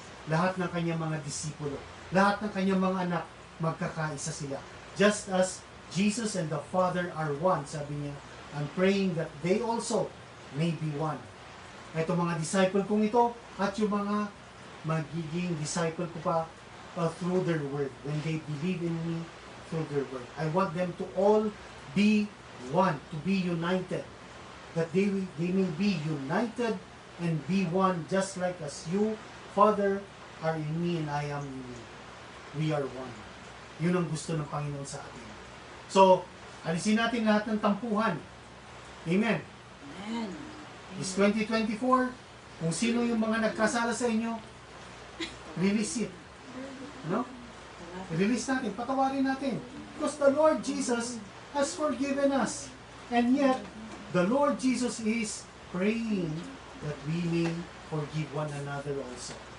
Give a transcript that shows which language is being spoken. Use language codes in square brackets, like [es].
[tl] Lahat ng kanyang mga disipulo. Lahat ng kanyang mga anak, magkakaisa sila. [en] Just as Jesus and the Father are one, [tl] sabi niya, [en] I'm praying that they also may be one. [tl] Ito mga disciple kong ito, at yung mga magiging disciple ko pa [en] through their word, when they believe in me through their word. I want them to all be one, to be united. That they may be united and be one, just like as you, Father, are in me and I am in you. We are one. [tl] Yun ang gusto ng Panginoon sa atin. So, alisin natin lahat ng tampuhan. Amen. Amen. [en] It's 2024. [tl] Kung sino yung mga nagkasala sa inyo, [en] release it. [tl] Release natin, patawarin natin. [en] Because the Lord Jesus has forgiven us. And yet, the Lord Jesus is praying that we may forgive one another also.